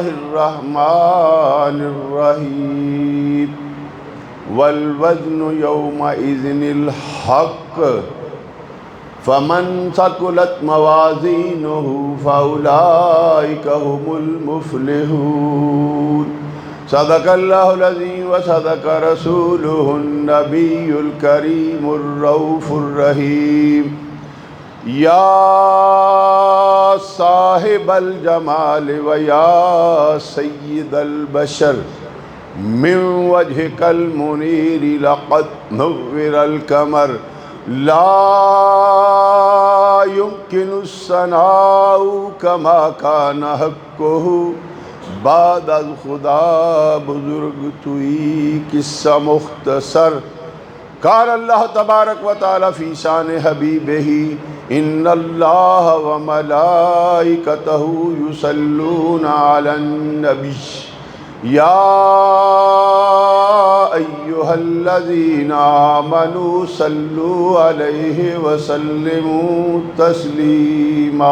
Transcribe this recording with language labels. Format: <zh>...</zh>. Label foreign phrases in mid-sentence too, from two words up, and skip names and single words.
<ar>الرحمن الرحيم والوزن يومئذ الحق فمن ثقلت موازينه فأولئك هم المفلحون صدق اللہ العظیم وصدق رسولہ النبی الکریم الرؤوف الرحیم یا صاحب الجمال ویا سید البشر من وجهک المنیر لقد نور القمر لا يمكن الثناء كما كان حقه</ar> <fa>بعد از خدا بزرگ توئی قصہ مختصر</fa> <ar>قال اللہ تبارک و تعالی فی شان حبیبہ ان اللہ و ملائکتہ یصلون علی النبی یا ایہا الذین آمنوا صلوا علیہ وسلموا تسلیما۔</ar>